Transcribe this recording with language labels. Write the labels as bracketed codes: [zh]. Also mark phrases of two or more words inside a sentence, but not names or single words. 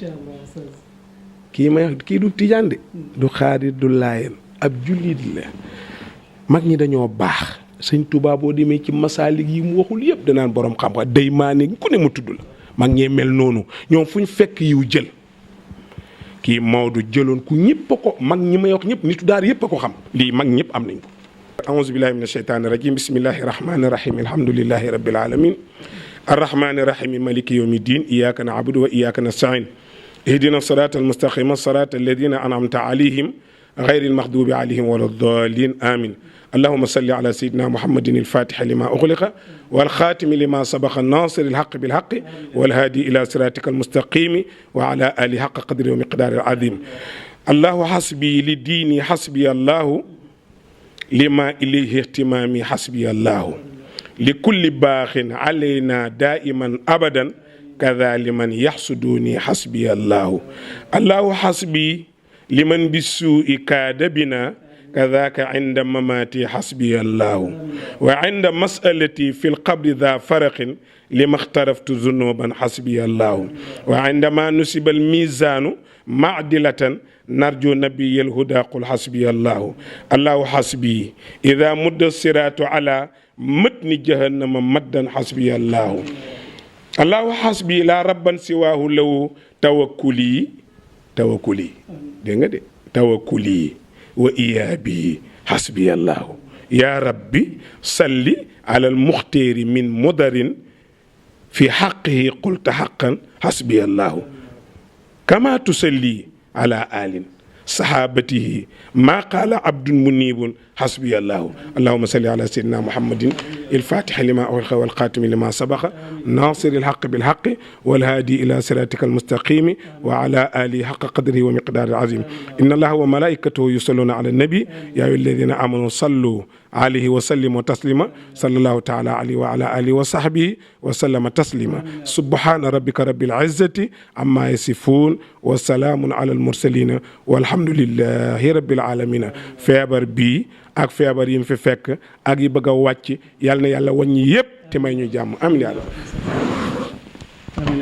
[wo] kii du tijaan de du xaadir du laayeen ab jullit la mag ñi dañoo baax sëñ Tuubaa boo demee ci masaalik yi mu waxul yëpp danaan borom xam-xam day maa ne ku ne mu tudd la mag ñee mel noonu ñoom fu ñu fekk yiw jël kii Maodo jëloon ku ñëpp a ko mag ñi may wax ñëpp nitu daar yëpp a ko xam lii mag ñëpp am nañ ko [ar] أعوذ بالله من الشيطان الرجيم بسم الله الرحمن الرحيم الحمد لله رب العالمين الرحمن الرحيم مالك يوم الدين إياك نعبد وإياك نستعين اهدنا الصراط المستقيم صراط الذين أنعمت عليهم غير المغضوب عليهم ولا الضالين آمين اللهم صل على سيدنا محمد الفاتح لما أغلق والخاتم لما سبق الناصر الحق بالحق والهادي إلى صراطك المستقيم وعلى آله حق قدره ومقداره العظيم الله حسبي لديني حسبي الله لما إليه اهتمامي حسبي الله لكل باخ علينا دائما أبدا كذا لمن يحسدوني حسبي الله الله حسبي لمن بسوء كذا بنا كذاك عند مماتي حسبي الله وعند مسألتي في القبر ذا فرق لما اقترفت ذنوبا حسبي الله وعندما نصب الميزان معدلة نرجو نبي الهدى قل حسبي الله الله حسبي إذا مد الصراط على متن جهنم مدا حسبي الله الله حسبي لا ربا سواه لو توكلي [wo] dégg nga de [ar] توكلي وإيابي حسبي الله يا ربي صل على المختار من مضر في حقه قلت حقا حسبي الله كما تصلي على آل صحابته ما قال عبد منيب حسبي الله اللهم صل على سيدنا محمد الفاتح لما أغلق والخاتم لما سبق ناصر الحق بالحق والهادي إلى صراطك المستقيم وعلى آله حق قدره ومقداره العظيم إن الله وملائكته يصلون على النبي يا أيها الذين آمنوا صلوا عليه وسلموا تسليما صلى الله تعالى عليه وعلى آله وصحبه وسلم تسليما سبحان ربك رب العزة عما يصفون وسلام على المرسلين والحمد لله رب العالمين [wo] feebar bi ak feebar yi mu fi fekk ak yi bëgg a wàcc yàlla na yàlla wàññi yépp te may ñu jàmm am yàlla